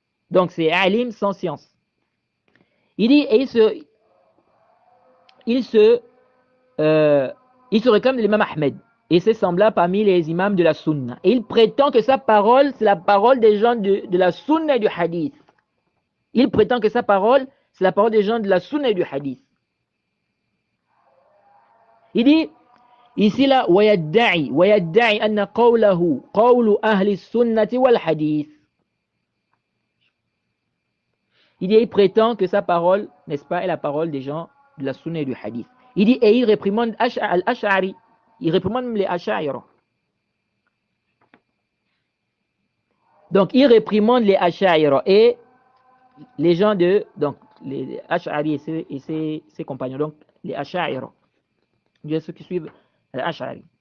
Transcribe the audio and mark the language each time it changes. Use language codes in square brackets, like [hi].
[fr] Donc c'est Alim sans science. Il dit, et il se réclame de l'imam Ahmed et c'est semblable parmi les imams de la sunna. Et il prétend que sa parole, c'est la parole des gens de la sunna et du hadith. Il prétend que sa parole, c'est la parole des gens de la sunna et du hadith. Il dit, ici là, [ar] وَيَدَّعِي أَنَّ قَوْلَهُ قَوْلُ أَهْلِ السُّنَّةِ وَالْحَدِيثِ. [fr] Il dit, il prétend que sa parole, n'est-ce pas, est la parole des gens de la sunna et du hadith. Il dit, et il réprimande al-Ash'ari, il réprimande même les Ash'aira. Donc, il réprimande les Ash'aira et les gens de, donc, les Ash'ari et ses compagnons, donc les Ash'aira, ceux qui suivent l'Ash'ari.